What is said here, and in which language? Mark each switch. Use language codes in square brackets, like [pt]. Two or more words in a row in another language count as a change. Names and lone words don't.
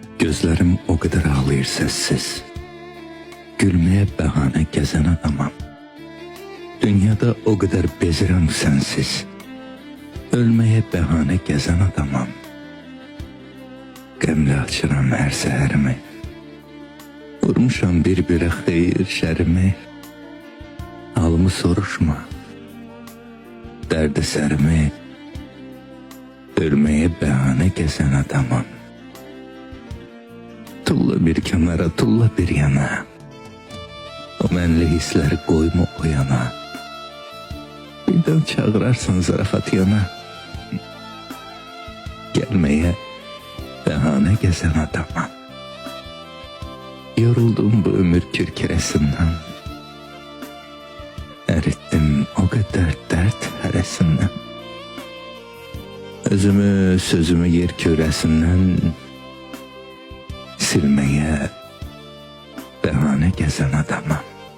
[tr] Gözlerim o kadar ağlayır sessiz. Gülmeye bahane gezen adamam. Dünyada o kadar bezirəm sensiz. Ölmeye bahane gezen adamam. [az] Qəmlə açıram hər səhərimi. Vurmuşam bir-birə xeyir şərimi. Halımı soruşma. Dərdi sərimi. [tr] Ölmeye bahane gezen adamam. [az] Tulla bir kənara, tulla bir yana. O mənli hissləri qoyma o yana. Birdən çağırarsan zarafat yana. [tr] Gelmeye bahane gezen adamam. [az] Yoruldum bu ömür kürkürəsindən. Əritdim [tr] o kadar dert [az] hərəsindən. Özümü, sözümü yer kürəsindən [tr] silmeye bahane gezen adamam.